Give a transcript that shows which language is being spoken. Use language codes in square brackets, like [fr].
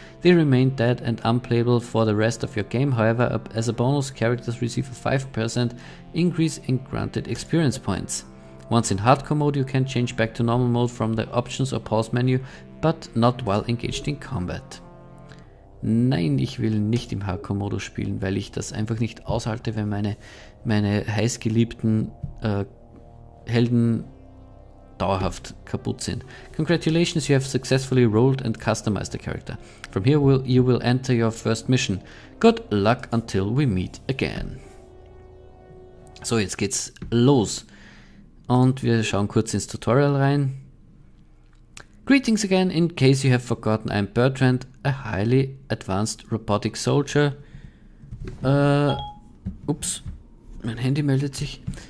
[en] They remain dead and unplayable for the rest of your game. However, as a bonus, characters receive a 5% increase in granted experience points. Once in Hardcore Mode, you can change back to normal mode from the Options or Pause menu, but not while engaged in combat. [de] Nein, ich will nicht im Hardcore-Modus spielen, weil ich das einfach nicht aushalte, wenn meine heißgeliebten Helden dauerhaft kaputt sind. [en] Congratulations, you have successfully rolled and customized the character. From here you will enter your first mission. Good luck until we meet again. [de] So, jetzt geht's los. Und wir schauen kurz ins Tutorial rein. [en] Greetings again. In case you have forgotten, I'm Bertrand, a highly advanced robotic soldier. [de] Ups, mein Handy meldet sich.